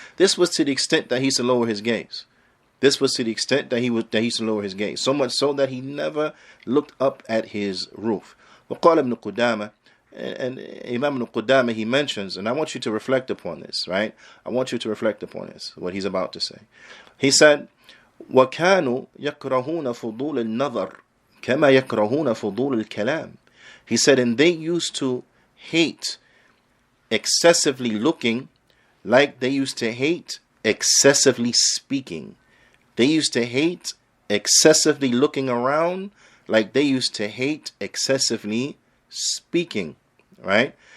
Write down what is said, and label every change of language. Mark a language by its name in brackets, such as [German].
[English] This was to the extent that he used to lower his gaze. This was to the extent that he used to lower his gaze. So much so that he never looked up at his roof. [Arabic] وقال ابن قدامة, [English] and Imam ibn Qudamah, he mentions, and I want you to reflect upon this, right? I want you to reflect upon this, what he's about to say. He said, [Arabic] وَكَانُوا يَكْرَهُونَ فُضُولَ النَّظَرِ كَمَا يَكْرَهُونَ فُضُولَ الْكَلَامِ. [English] He said, and they used to hate excessively looking like they used to hate excessively speaking. They used to hate excessively looking around like they used to hate excessively speaking, right?